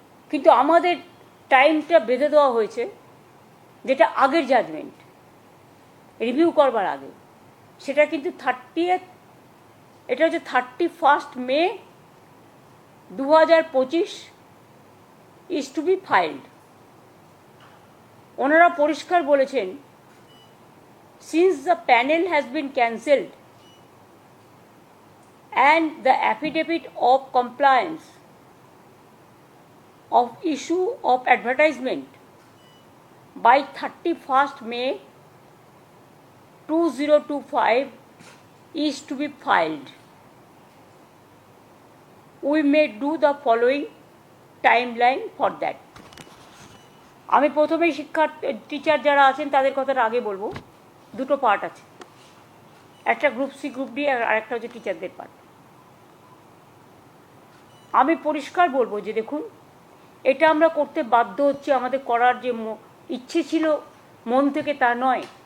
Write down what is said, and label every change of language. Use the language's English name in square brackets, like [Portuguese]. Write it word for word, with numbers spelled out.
[Bangla] কিন্তু আমাদের টাইমটা বেঁধে দেওয়া হয়েছে, যেটা আগের জাজমেন্ট রিভিউ করবার আগে, সেটা কিন্তু থার্টিয়েথ এটা হচ্ছে থার্টি ফার্স্ট মে দু হাজার পঁচিশ ইজ টু বি ফাইল্ড। ওনারা পরিষ্কার বলেছেন, [English] Since the panel has been cancelled and the affidavit of compliance of issue of advertisement by thirty-first May twenty twenty-five is to be filed. We may do the following timeline for that. [Bangla] আমি প্রথমেই শিক্ষার্থী teacher যারা আছেন তাদের কথাটা আগে বলবো। দুটো পার্ট আছে, একটা গ্রুপ সি গ্রুপ ডি, আর একটা হচ্ছে টিচারদের পার্ট। আমি পরিষ্কার বলবো যে দেখুন, এটা আমরা করতে বাধ্য হচ্ছে, আমাদের করার যে ম- ইচ্ছে ছিল মন থেকে তা নয়।